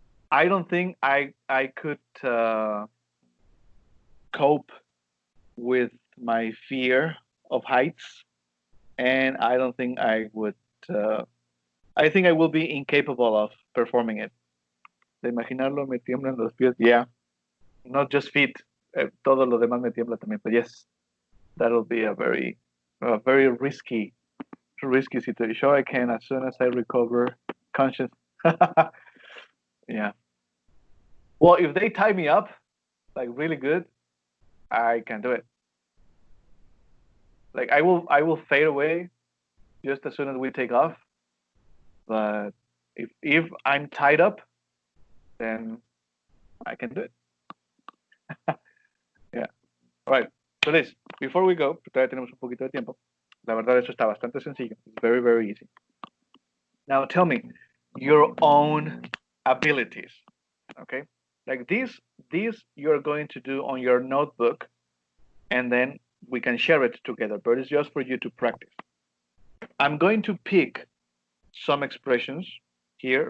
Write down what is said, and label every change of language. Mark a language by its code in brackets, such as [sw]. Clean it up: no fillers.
[en] I don't think I could cope with my fear of heights, and I don't think I would. I think I will be incapable of performing it. [es] De imaginarlo me tiemblan los pies. [en] Yeah, not just feet. [es] Todo lo demás me tiembla también. [en] But yes, that'll be a very risky situation. Sure, I can as soon as I recover conscious. Yeah. Well, if they tie me up, like really good, I can do it. Like I will fade away just as soon as we take off. But if I'm tied up, then I can do it. Yeah. All right. So Liz, before we go, [es] todavía tenemos un poquito de tiempo. La verdad, eso está bastante sencillo. [en] It's very, very easy. Now tell me your own abilities. Okay? Like these you're going to do on your notebook, and then we can share it together, but it's just for you to practice. I'm going to pick some expressions here.